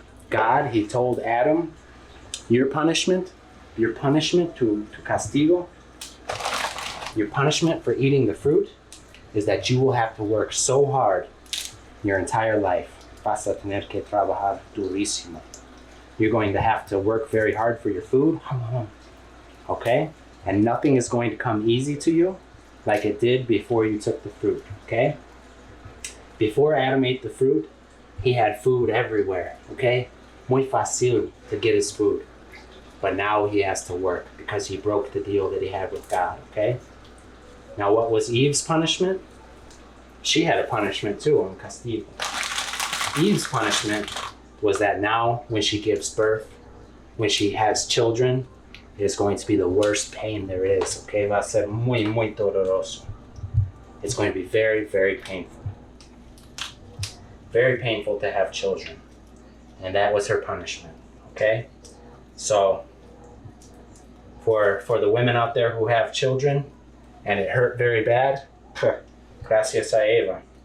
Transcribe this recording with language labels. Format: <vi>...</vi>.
<en>God, he told Adam, your punishment to castigo, your punishment for eating the fruit is that you will have to work so hard your entire life.</en> <es>Vas a tener que trabajar durísimo.</es> <en>You're going to have to work very hard for your food, okay? And nothing is going to come easy to you like it did before you took the fruit, okay? Before Adam ate the fruit, he had food everywhere, okay?</en> <es>Muy fácil</es> <en>to get his food. But now he has to work because he broke the deal that he had with God, okay? Now what was Eve's punishment? She had a punishment too, un castigo. Eve's punishment was that now when she gives birth, when she has children, it's going to be the worst pain there is, okay?</en> <es>Va a ser muy, muy doloroso.</es> <en>It's going to be very, very painful. Very painful to have children. And that was her punishment, okay? So, for the women out there who have children and it hurt very bad,</en> <es>gracias a Eva.</es>